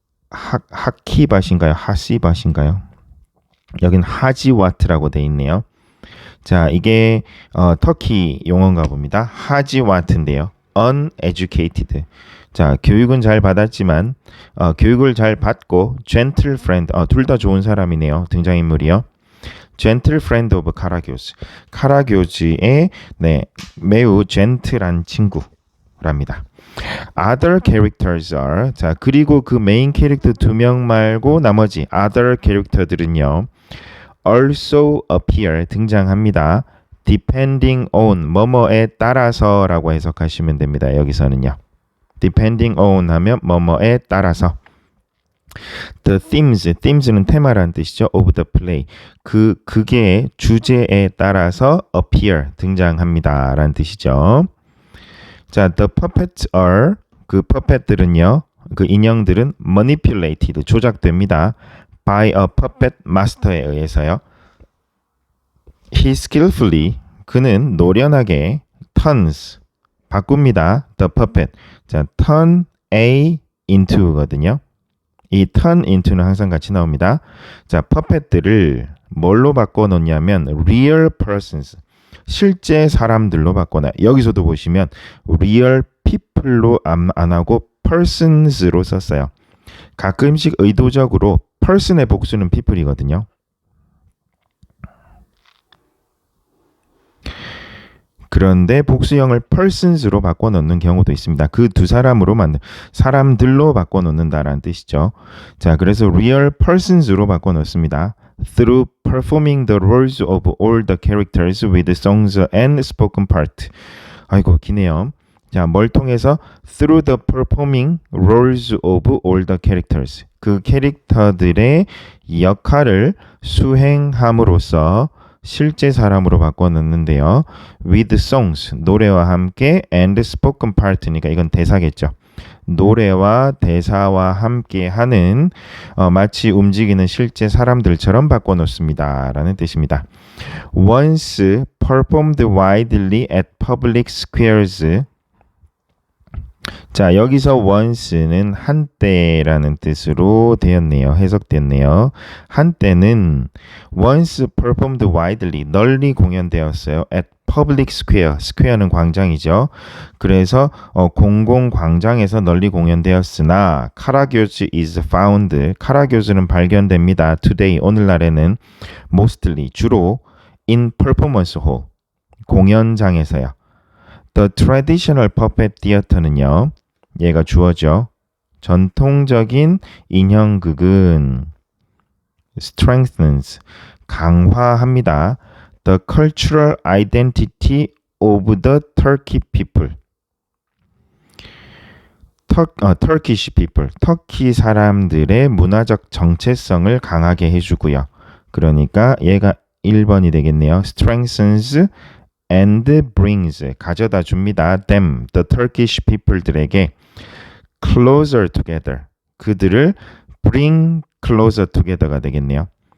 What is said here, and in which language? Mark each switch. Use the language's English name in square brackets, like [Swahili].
[Korean] 하키밭인가요? 하시밭인가요? 여긴 하지와트라고 돼 있네요. 자, 이게 터키 용어인가 봅니다. 하지와트인데요. uneducated. 자, 교육은 잘 받았지만 교육을 잘 받고 [English] gentle friend. [Korean] 둘 다 좋은 사람이네요. 등장인물이요. [English] gentle friend of 카라교즈. [Korean] 카라교즈의 네, 매우 젠틀한 친구랍니다. [English] Other characters are [Korean] 자 그리고 그 메인 캐릭터 2명 말고 나머지 other 캐릭터들은요 [English] also appear [Korean] 등장합니다. [English] depending on [Korean] 뭐뭐에 따라서라고 해석하시면 됩니다. 여기서는요. [English] depending on [Korean] 하면 뭐뭐에 따라서 [English] the themes는 [Korean] 테마라는 뜻이죠. [English] of the play [Korean] 그게 주제에 따라서 appear 등장합니다. 라는 뜻이죠. 자, [English] the puppets are [Korean] 그 puppet들은요. 그 인형들은 manipulated 조작됩니다. [English] by a puppet master에 의해서요. [Korean] He skillfully 그는 노련하게 turns 바꿉니다. [English] the puppet. 자, turn A into거든요. [Korean] 이 turn into는 항상 같이 나옵니다. 자, puppet들을 뭘로 바꿔 놓냐면 [English] real persons [Korean] 실제 사람들로 바꿔놔요. 여기서도 보시면 real people로 안 하고 persons로 썼어요. 가끔씩 의도적으로 person의 복수는 people이거든요. 그런데 복수형을 persons로 바꿔놓는 경우도 있습니다. 그 두 사람으로 만든 사람들로 바꿔놓는다라는 뜻이죠. 자, 그래서 real persons로 바꿔놓습니다. [English] Through performing the roles of all the characters with songs and spoken part. [Korean] 아이고 기네요. 자, 뭘 통해서 [English] through the performing roles of all the characters. [Korean] 그 캐릭터들의 역할을 수행함으로써 실제 사람으로 바꿔놓는데요. [English] with songs, [Korean] 노래와 함께 [English] and spoken part니까 [Korean] 이건 대사겠죠. 노래와 대사와 함께 하는 마치 움직이는 실제 사람들처럼 바꿔놓습니다. 라는 뜻입니다. [English] Once performed widely at public squares. [Korean] 자, 여기서 once는 한때라는 뜻으로 되었네요. 해석됐네요. 한때는 [English] once performed widely [Korean] 널리 공연되었어요. [English] at public square. [Korean] square는 광장이죠. 그래서 공공 광장에서 널리 공연되었으나 카라교즈 is found. 카라교즈는 발견됩니다. [English] today 오늘날에는 mostly 주로 in performance hall. [Korean] 공연장에서요. [English] The traditional puppet theater는요. [Korean] 얘가 주어죠. 전통적인 인형극은 strengthens, 강화합니다. [English] The cultural identity of the Turkey people. Turkish people. [Korean] 터키 사람들의 문화적 정체성을 강하게 해주고요. 그러니까 얘가 1번이 되겠네요. [English] strengthens and brings [Korean] 가져다 줍니다. them, the Turkish people들에게 closer together 그들을 [English] bring closer together가 [Korean] 되겠네요.